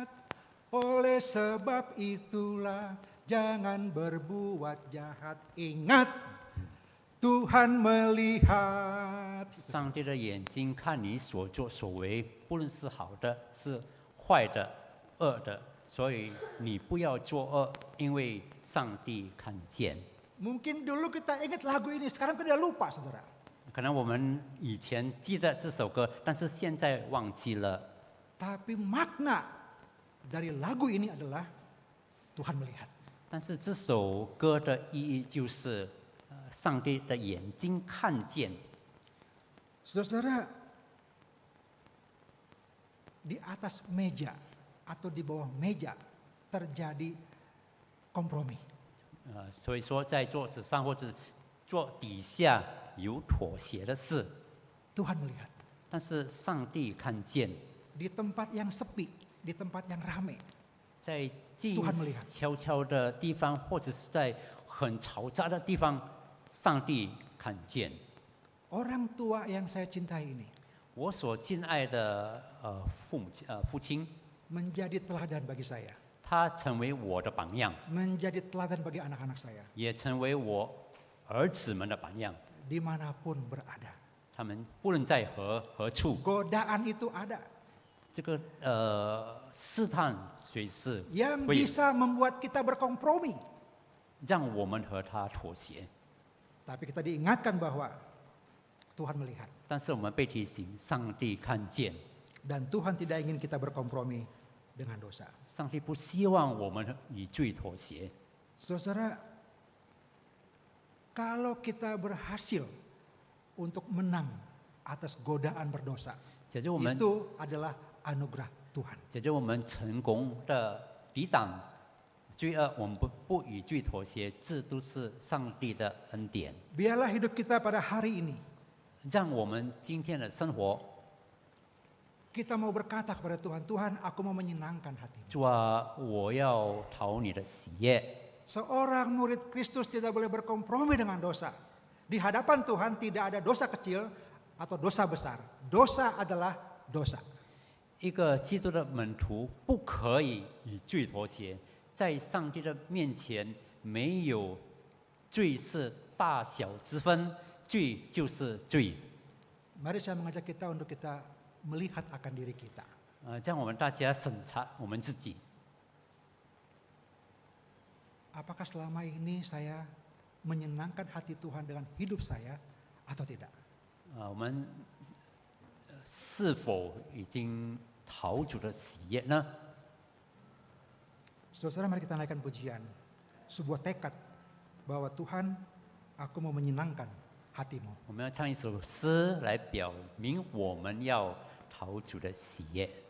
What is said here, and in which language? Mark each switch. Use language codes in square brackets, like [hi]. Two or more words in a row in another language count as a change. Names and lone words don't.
[id] Oleh sebab itulah jangan berbuat jahat. Ingat, Tuhan melihat. [zh] 上帝的眼睛看你所作所为，不论是好的、是坏的、恶的，所以你不要作恶，因为上帝看见。 [id] Mungkin dulu kita ingat lagu ini, sekarang kita lupa, saudara. [zh] 可能我们以前记得这首歌，但是现在忘记了。 [id] Tapi makna dari lagu ini adalah Tuhan melihat. [zh] 但是这首歌的意义就是，上帝的眼睛看见。 [id] Saudara-saudara, di atas meja atau di bawah meja terjadi kompromi. [zh] 所以说在桌子上或者桌底下有妥协的事， [id] Tuhan melihat. [zh] 但是上帝看见， [id] Di tempat yang sepi, di tempat yang ramai, [zh] 在静 [id] Tuhan melihat. [zh] 悄悄的地方，或者是在很嘈杂的地方，上帝看见。 [id] Orang tua yang saya cintai ini [zh] 我所敬爱的父亲， [id] menjadi teladan bagi saya, [zh] 他成为我的榜样， [id] menjadi teladan bagi anak-anak saya, [zh] 也成为我儿子们的榜样。 [id] dimanapun berada. [zh] 他们不论在何处， [id] Godaan itu ada [zh] 这个试探随时 [id] yang [zh] 会 [id] bisa membuat kita berkompromi. [zh] 让我们和他妥协。 [id] Tapi kita diingatkan bahwa Tuhan melihat [zh] 但是我们被提醒，上帝看见， [id] dan Tuhan tidak ingin kita berkompromi dengan dosa. [zh] 上帝不希望我们与罪妥协。 [id] Saudara, kalau kita berhasil untuk menang atas godaan berdosa, [zh] 姐姐，我们 [id] itu adalah anugerah Tuhan. [zh] 姐姐，我们成功的抵挡罪恶，我们不与罪妥协，这都是上帝的恩典。 [id] Biarlah hidup kita pada hari ini, [zh] 让我们今天的生活， [id] kita mau berkata kepada Tuhan, Tuhan aku mau menyenangkan hatimu. [zh] 主啊，我要讨你的喜悦。 [id] Seorang murid Kristus tidak boleh berkompromi dengan dosa. Di hadapan Tuhan tidak ada dosa kecil atau dosa besar. Dosa adalah dosa. [zh] 一个基督的门徒不可以与罪妥协，在上帝的面前没有罪是大小之分，罪就是罪。 [id] Mari saya mengajak kita untuk kita melihat akan diri kita. [zh] 这样我们大家审查我们自己， [id] Apakah selama ini saya menyenangkan hati Tuhan dengan hidup saya atau tidak? [zh] 我们是否已经讨主的喜悦呢？ [id] Saudara, mari kita naikkan pujian. Sebuah tekad bahwa Tuhan, aku mau menyenangkan hatimu. [zh] 我们要唱一首诗来表明我们要讨主的喜悦。